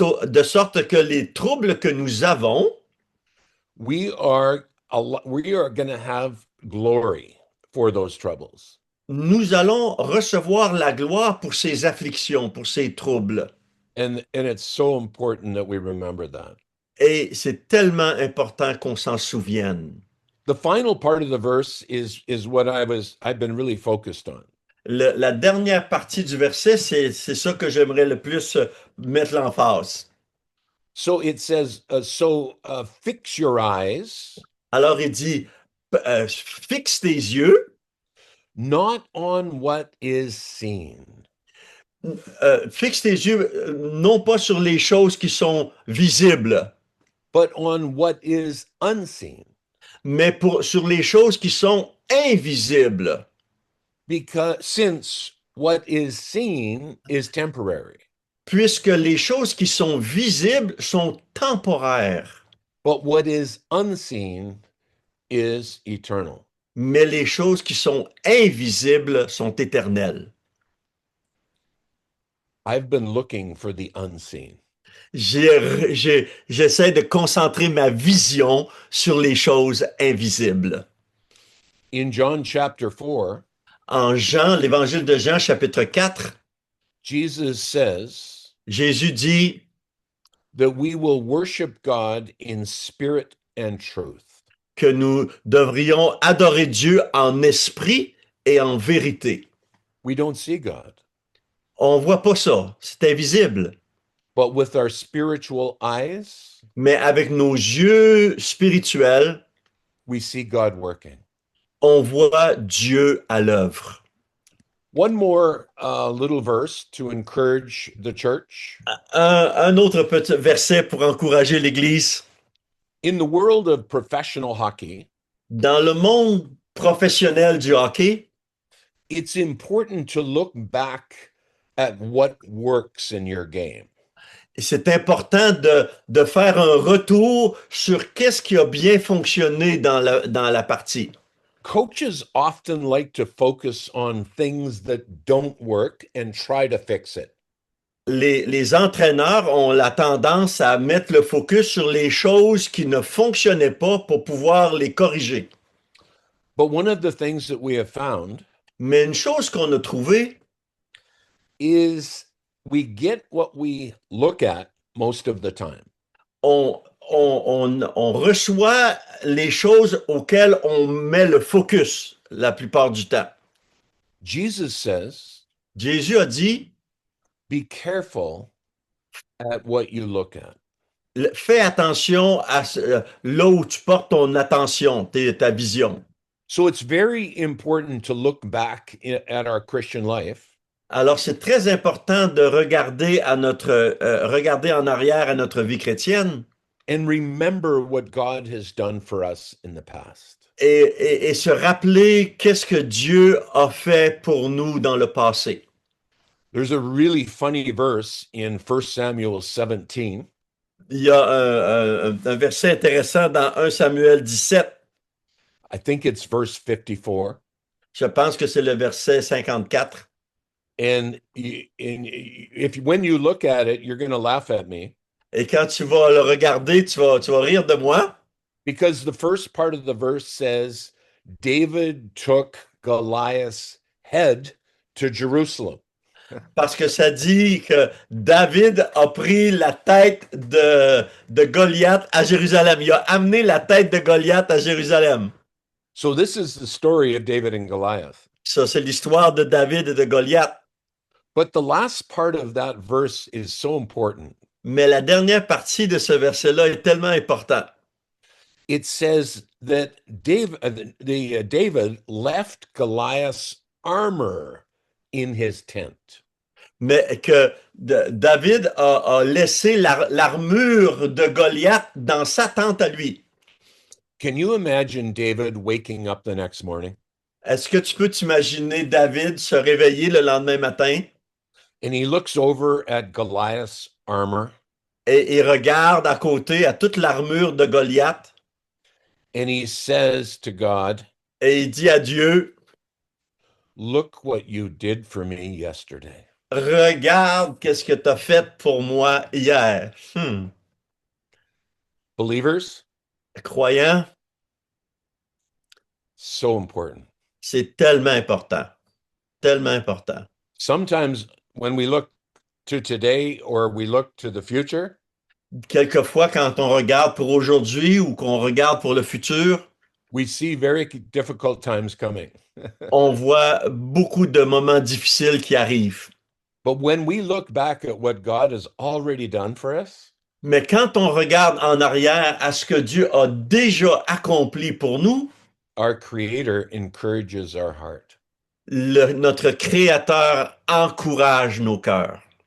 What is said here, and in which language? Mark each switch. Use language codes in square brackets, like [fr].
[fr] de sorte que les troubles que nous avons, [en] we are going to have glory for those troubles. [fr] nous allons recevoir la gloire pour ces afflictions, pour ces troubles. [en] And it's so important that we remember that. [fr] Et c'est tellement important qu'on s'en souvienne. [en] The final part of the verse is what I've been really focused on. [fr] La dernière partie du verset, c'est ça que j'aimerais le plus mettre l'emphase. [en] So it says, fix your eyes, [fr] Alors il dit, fixe tes yeux, [en] not on what is seen, [fr] fixe tes yeux non pas sur les choses qui sont visibles, [en] but on what is unseen. [fr] mais sur les choses qui sont invisibles. [en] Because since what is seen is temporary, [fr] Puisque les choses qui sont visibles sont temporaires, [en] but what is unseen is eternal. [fr] mais les choses qui sont invisibles sont éternelles. [en] I've been looking for the unseen. [fr] J'essaie de concentrer ma vision sur les choses invisibles. [en] In John chapter 4, [fr] En Jean, l'évangile de Jean, chapitre 4, [en] Jesus says [fr] Jésus dit [en] that we will worship God in spirit and truth. [fr] que nous devrions adorer Dieu en esprit et en vérité. [en] We don't see God, [fr] On voit pas ça, c'est invisible. [en] but with our spiritual eyes, [fr] Mais avec nos yeux spirituels, [en] we see God working. [fr] on voit Dieu à l'œuvre. [en] One more little verse to encourage the church. [fr] Un autre petit verset pour encourager l'Église. [en] In the world of professional hockey, [fr] Dans le monde professionnel du hockey, [en] it's important to look back at what works in your game. [fr] c'est important de faire un retour sur qu'est-ce qui a bien fonctionné dans la partie. [en] Coaches often like to focus on things that don't work and try to fix it. [fr] Les entraîneurs ont la tendance à mettre le focus sur les choses qui ne fonctionnaient pas pour pouvoir les corriger. [en] But one of the things that we have found [fr] Mais une chose qu'on a trouvée, [en] is we get what we look at most of the time. [fr] On reçoit les choses auxquelles on met le focus la plupart du temps. [en] Jesus says, [fr] Jésus a dit, [en] be careful at what you look at. [fr] fais attention à là où tu portes ton attention, ta vision. [en] So it's very important to look back at our Christian life. [fr] Alors, c'est très important de regarder regarder en arrière à notre vie chrétienne [en] And remember what God has done for us in the past. [fr] et se rappeler qu'est-ce que Dieu a fait pour nous dans le passé. [en] There's a really funny verse in 1 Samuel 17. [fr] Il y a un verset intéressant dans 1 Samuel 17. [en] I think it's verse 54. [fr] Je pense que c'est le verset 54. [en] And when you look at it, you're going to laugh at me. [fr] Et quand tu vas le regarder, tu vas rire de moi. [en] Because the first part of the verse says, David took Goliath's head to Jerusalem. [fr] Parce que ça dit que David a pris la tête de Goliath à Jérusalem. Il a amené la tête de Goliath à Jérusalem. [en] So this is the story of David and Goliath. [fr] Ça, c'est l'histoire de David et de Goliath. [en] But the last part of that verse is so important. [fr] Mais la dernière partie de ce verset-là est tellement important. [en] It says that David left Goliath's armor in his tent. [fr] Mais que David a laissé l'armure de Goliath dans sa tente à lui. [en] Can you imagine David waking up the next morning? [fr] Est-ce que tu peux t'imaginer David se réveiller le lendemain matin [en] And he looks over at Goliath's armor [fr] et il regarde à côté à toute l'armure de Goliath [en] and he says to God, [fr] et il dit à Dieu, [en] look what you did for me yesterday. [fr] regarde qu'est-ce que tu as fait pour moi hier. [en] Believers, [fr] Croyant, [en] so important. [fr] c'est tellement important. Tellement important. [en] Sometimes when we look to today or we look to the future, [fr] Quelquefois, quand on regarde pour aujourd'hui ou qu'on regarde pour le futur, [en] we see very difficult times coming. [fr] on voit beaucoup de moments difficiles qui arrivent. [en] But when we look back at what God has already done for us, [fr] Mais quand on regarde en arrière à ce que Dieu a déjà accompli pour nous, [en] our Creator encourages our heart. [fr] Notre Créateur encourage nos cœurs.